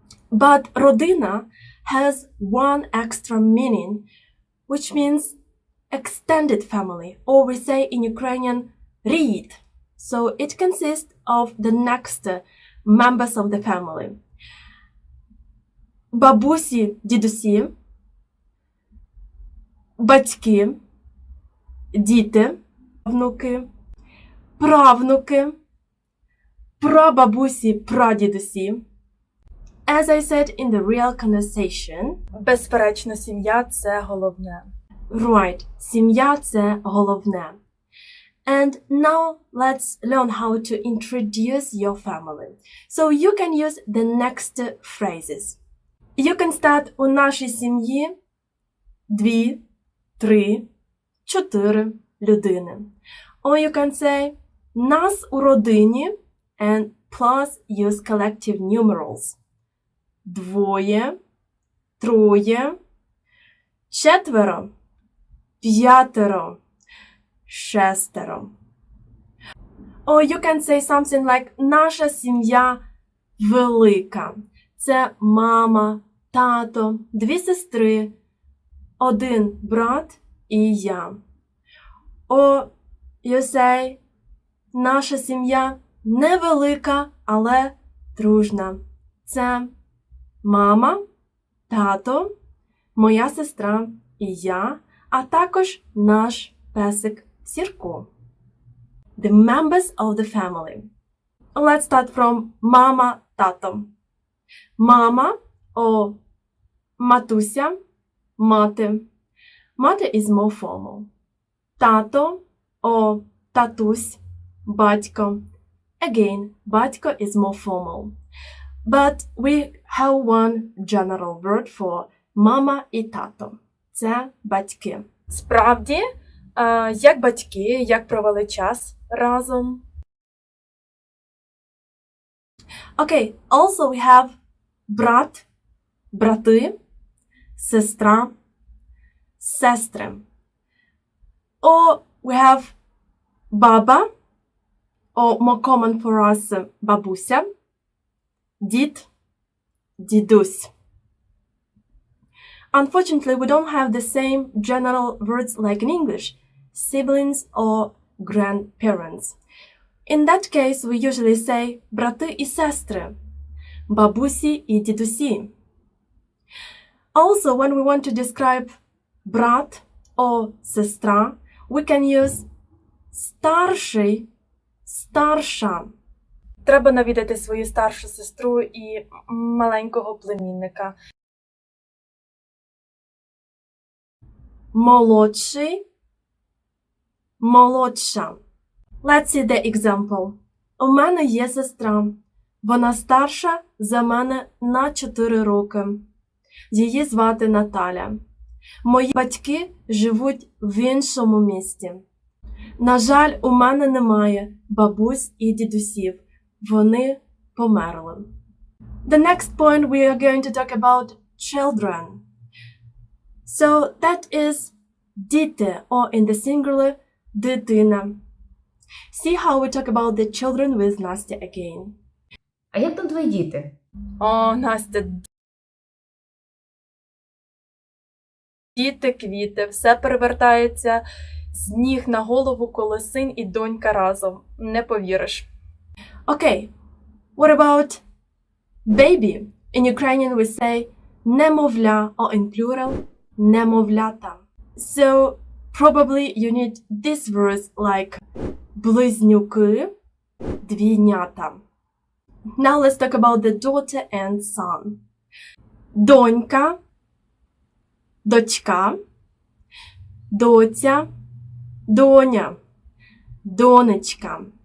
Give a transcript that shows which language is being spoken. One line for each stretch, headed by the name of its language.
English: But родина has one extra meaning, which means extended family, or we say in Ukrainian рід. So it consists of the next members of the family.
Ukrainian: Бабусі, дідусі, батьки, діти, внуки, правнуки, прабабусі, прадідусі.
English: As I said in the real conversation,
Ukrainian: безперечно, сім'я – це головне. Right, сім'я – це головне.
English: And now let's learn how to introduce your family. So you can use the next phrases. You can start
Ukrainian: у нашій сім'ї 2, 3, 4 людини.
English: Or you can say
Ukrainian: нас у родині
English: and plus use collective numerals. 2, 3, 4, 5, 6. Or you can say something like
Ukrainian: наша сім'я велика. Це мама, тато, 2 сестри, 1 брат і я.
English: Or you say
Ukrainian: наша сім'я невелика, але дружна. Це мама, тато, моя сестра і я, а також наш песик Сірко.
English: the members of the family. Let's start from mama, тато. Mama or матуся, мати. Mati is more formal.
Ukrainian: Тато or татусь, батько.
English: Again, батько is more formal. But we have one general word for
Ukrainian: мама і тато. Це батьки. Справді, як батьки, як провели час разом.
English: Okay, also we have брат, брати, сестра, сестри. Or we have баба, or more common for us, бабуся, дід, дідусь. Unfortunately, we don't have the same general words like in English, siblings or grandparents. In that case, we usually say
Ukrainian: брати і сестри, бабусі і дідусі.
English: Also, when we want to describe брат or сестра, we can use старший, старша.
Ukrainian: Треба навідати свою старшу сестру і маленького племінника. Молодший, молодша.
English: Let's see the example.
Ukrainian: У мене є сестра. Вона старша за мене на 4 роки. Її звати Наталя. Мої батьки живуть в іншому місті. На жаль, у мене немає бабусь і дідусів. Вони померли.
English: The next point we are going to talk about children. So that is діти, or in the singular, дитина. See how we talk about the children with Настя again.
Ukrainian: А як там твої діти? О, Настя. Діти, квіти, все перевертається з ніг на голову, коли син і донька разом. Не повіриш.
English: Okay, what about baby? In Ukrainian we say немовля, or in plural, немовлята. So, probably you need these words like близнюки, двійнята. Now let's talk about the daughter and son.
Ukrainian: Донька, дочка, доця, доня, донечка.